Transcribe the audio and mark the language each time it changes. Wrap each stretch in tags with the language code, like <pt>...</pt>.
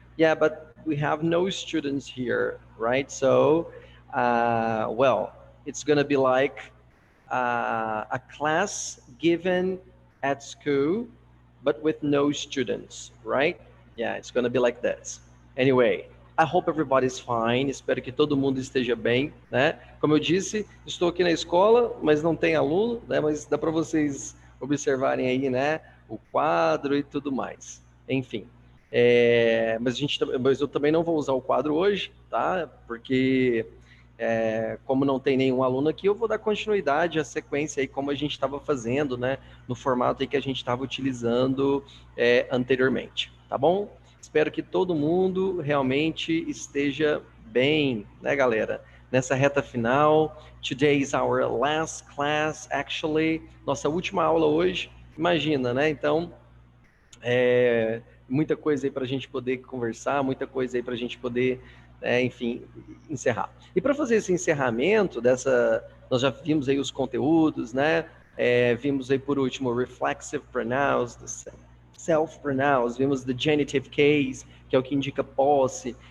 <en>Yeah, but we have no students here, right? So, well, it's going to be like a class given at school, but with no students, right? Yeah, it's gonna be like this. Anyway, I hope everybody's fine.</en> <pt>Espero que todo mundo esteja bem, né? Como eu disse, estou aqui na escola, mas não tem aluno, né? Mas dá para vocês observarem aí, né? O quadro e tudo mais. Enfim. Mas eu também não vou usar o quadro hoje, tá? Porque como não tem nenhum aluno aqui, eu vou dar continuidade à sequência aí, como a gente estava fazendo, né? No formato aí que a gente estava utilizando anteriormente, tá bom? Espero que todo mundo realmente esteja bem, né, galera? Nessa reta final.</pt> <en>Today is our last class, actually.</en> <pt>Nossa última aula hoje. Imagina, né? Então, muita coisa aí para a gente poder conversar, muita coisa aí para a gente poder, enfim, encerrar. E para fazer esse encerramento nós já vimos aí os conteúdos, né? Vimos aí por último reflexive pronouns, self-pronouns, vimos the genitive case, que é o que indica posse.</pt>